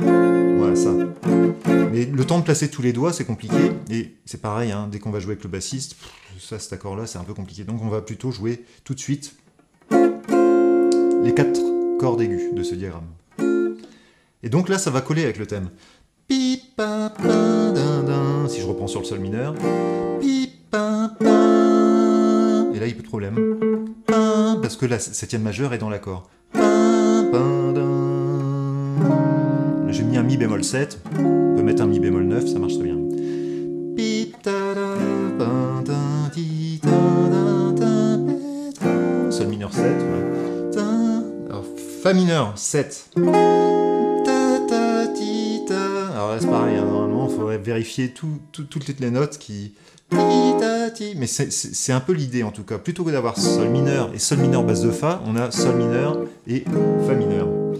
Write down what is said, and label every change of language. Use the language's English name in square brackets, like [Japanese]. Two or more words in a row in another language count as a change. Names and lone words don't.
[French] Voilà, ça. Mais le temps de placer tous les doigts, c'est compliqué, et c'est pareil, hein, dès qu'on va jouer avec le bassiste, cet accord-là, c'est un peu compliqué. Donc on va plutôt jouer tout de suite les 4 cordes aiguës de ce diagramme. Et donc là, ça va coller avec le thème. Pi, pa, pa, din, din. Si je reprends sur le Sol mineur. Pi, pa, pa. Et là, il y a peu de problème. Pa, parce que la septième majeure est dans l'accord. J'ai mis un Mi bémol 7. On peut mettre un Mi bémol 9, ça marche très bien. Pi, ta, da, pa, da, di, ta, da, ta, pe, Sol mineur 7. Ouais. Alors, Fa mineur 7. Alors là c'est pareil, hein, normalement il faudrait vérifier toutes les notes qui... Mais c'est un peu l'idée en tout cas. Plutôt que d'avoir Sol mineur et Sol mineur base de Fa, on a Sol mineur et Fa mineur.